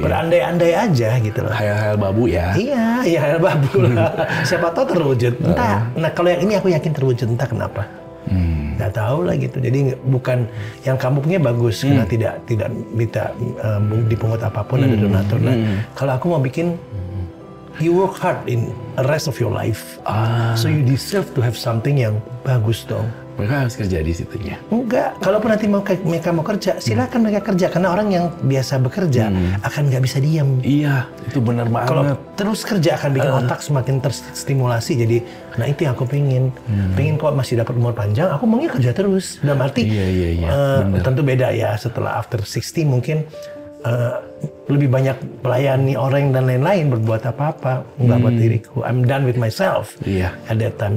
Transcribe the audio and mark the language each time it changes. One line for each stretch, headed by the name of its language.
Indonesian: Berandai-andai aja gitu loh. Hayal-hayal babu ya. Iya hayal babu lah. Siapa tahu terwujud. Entah. Nah kalau yang ini aku yakin terwujud, entah kenapa. Nggak tahu lah gitu. Jadi bukan yang kamu punya bagus karena tidak minta dipungut apapun ada donatur. Nah kalau aku mau bikin,
English: you work hard in the rest of your life. So you deserve to have something
Indonesian: yang bagus dong. Mereka harus kerja di situnya. Enggak, kalaupun nanti mereka mau kerja, silakan mereka kerja. Karena orang yang biasa bekerja akan nggak bisa diam. Iya, itu benar banget. Kalau terus kerja akan bikin otak semakin terstimulasi. Jadi, nah itu yang aku pengen. Pengen kok masih dapat umur panjang, aku maunya kerja terus. Dalam arti, tentu beda ya. Setelah after 60 mungkin lebih banyak melayani orang dan lain-lain, berbuat apa-apa nggak buat diriku.
English: I'm done with myself at that time.